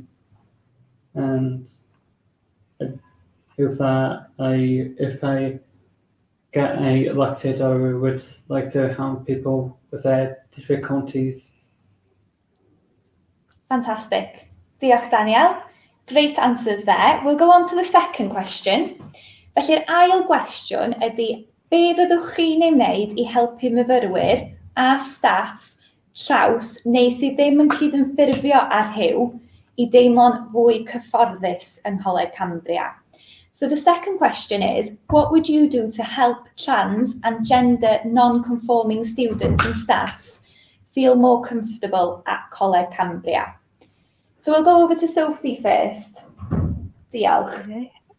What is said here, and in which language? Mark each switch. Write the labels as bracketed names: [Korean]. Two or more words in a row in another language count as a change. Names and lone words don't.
[English] And if I get elected, I would like to help people with their difficulties. Fantastic. Diolch, Daniel. Great answers there. We'll go on to the second question. [Welsh] Felly'r ail gwestiwn ydy, be fyddwch chi'n ei wneud I helpu myfyrwyr a staff traws neu sydd ddim yn cydymffurfio â'r rhyw I deimlo'n fwy cyfforddus yng Ngholeg Cambria? [English] So the second question is, what would you do to help trans and gender non-conforming students and staff feel more comfortable at Coleg Cambria? So we'll go over to Sophie first. [Welsh] Diolch. [English] Okay.